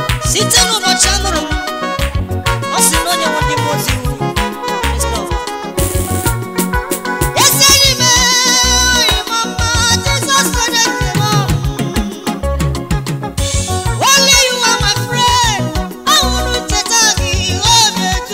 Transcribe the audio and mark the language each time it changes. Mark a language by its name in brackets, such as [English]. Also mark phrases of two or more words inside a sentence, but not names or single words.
[Igbo] Site n'ụbọchị a mụrụ m, ọ sị na onye nwe ndị mmụọ ozi iwu. [English] Yes, Lord. [Igbo] Ezi enyi m, enyi m ọma, Jizọs onye nke m. [English] Only you are my friend. [Igbo] Ọ hụrụ ncheta gị, obi